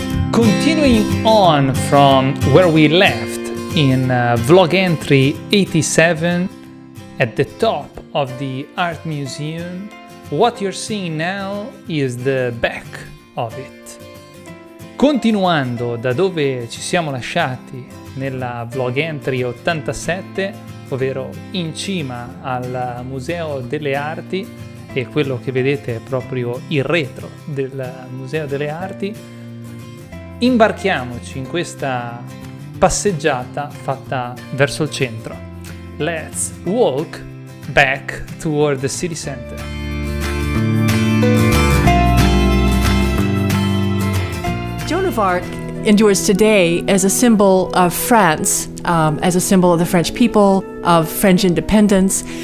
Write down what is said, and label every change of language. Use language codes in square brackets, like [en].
[en] Continuing on from where we left in vlog entry 87, at the top of the art museum, what you're seeing now is the back of it. [it] Continuando da dove ci siamo lasciati nella vlog entry 87, ovvero in cima al Museo delle Arti, e quello che vedete è proprio il retro del Museo delle Arti, imbarchiamoci in questa passeggiata fatta verso il centro. [en] Let's walk back toward the city center. Joan of Arc endures today as a symbol of France, as a symbol of the French people, of French independence.